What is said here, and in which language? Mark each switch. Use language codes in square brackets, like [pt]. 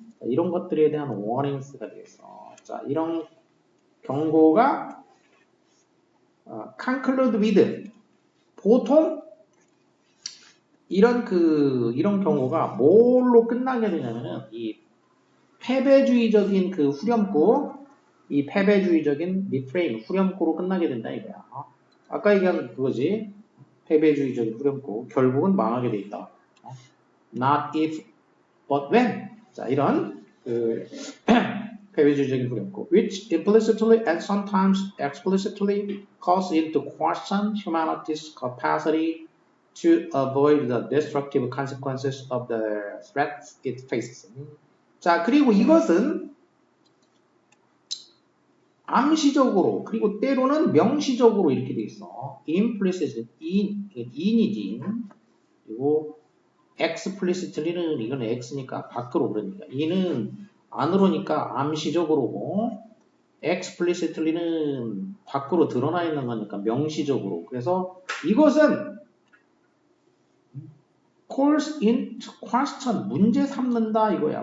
[ko] 자, 이런 것들에 대한 워닝스가 되겠어. 자, 이런 경고가 [en] conclude with [ko] 보통 이런 경고가 뭘로 끝나게 되냐면은 이 패배주의적인 그 후렴구, 이 패배주의적인 리프레임 후렴구로 끝나게 된다 이거야. 아까 얘기한 그거지. 패배주의적인 후렴구 결국은 망하게 돼 있다. [en] Not if, but when. [ko] 자, 이런 그 패배주의적인 후렴구, [en] which implicitly and sometimes explicitly calls into question humanity's capacity to avoid the destructive consequences of the threats it faces. [ko] 자, 그리고 이것은 암시적으로 그리고 때로는 명시적으로 이렇게 돼 있어. [en] implicit, in이지. [ko] 그리고 explicitly는 이거는 x니까 밖으로 그러니까 in은 안으로니까 암시적으로고 explicitly는 밖으로 드러나 있는 거니까 명시적으로. 그래서 이것은 [en] calls into question, [ko] 문제 삼는다 이거야.